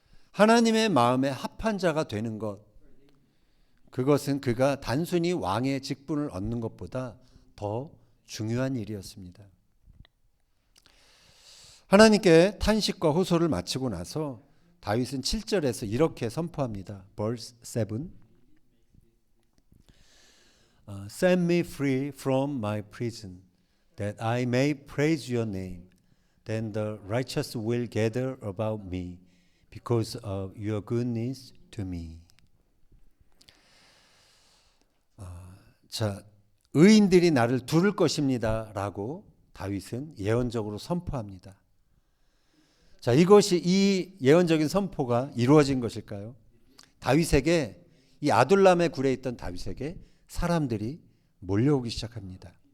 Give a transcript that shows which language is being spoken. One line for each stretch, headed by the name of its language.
Korean: 하나님의 마음에 합한 자가 되는 것, 그것은 그가 단순히 왕의 직분을 얻는 것보다 더 중요한 일이었습니다. 하나님께 탄식과 호소를 마치고 나서 다윗은 7절에서 이렇게 선포합니다.
English: Verse 7. Set me free from my prison, that I may praise your name. Then the righteous will gather about me, because of your goodness to me.
Korean: 자, 의인들이 나를 두를 것입니다 라고 다윗은 예언적으로 선포합니다. 자, 이것이 이 예언적인 선포가 이루어진 것일까요? 다윗에게, 이 아둘람의 굴에 있던 다윗에게 사람들이 몰려오기 시작합니다.